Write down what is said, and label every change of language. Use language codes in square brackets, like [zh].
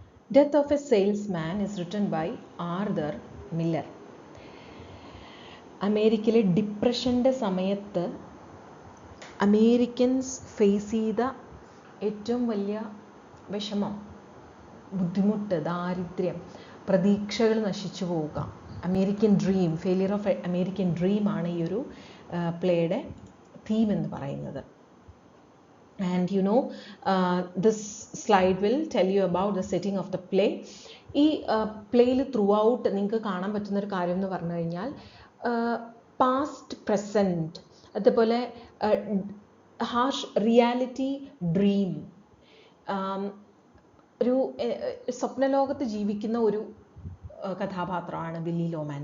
[en] Death of a Salesman is written by Arthur Miller. [ml] അമേരിക്കയിലെ ഡിപ്രഷൻ്റെ സമയത്ത് Americans face ചെയ്ത ഏറ്റവും വലിയ വിഷമം, ബുദ്ധിമുട്ട്, ദാരിദ്ര്യം, പ്രതീക്ഷകൾ നശിച്ചു പോവുക, American dream, failure of American ഡ്രീമാണ് ഈ ഒരു പ്ലേയുടെ തീം എന്ന് പറയുന്നത്. [en] And you know, this slide will tell you about the setting of the play. [ml] ഈ പ്ലേയിൽ ത്രൂ ഔട്ട് നിങ്ങൾക്ക് കാണാൻ പറ്റുന്നൊരു കാര്യം എന്ന് പറഞ്ഞു കഴിഞ്ഞാൽ പാസ്റ്റ്, പ്രസൻറ്റ്, അതുപോലെ ഹാർഷ് റിയാലിറ്റി, ഡ്രീം, ഒരു സ്വപ്നലോകത്ത് ജീവിക്കുന്ന ഒരു കഥാപാത്രമാണ് വില്ലി ലോമാൻ.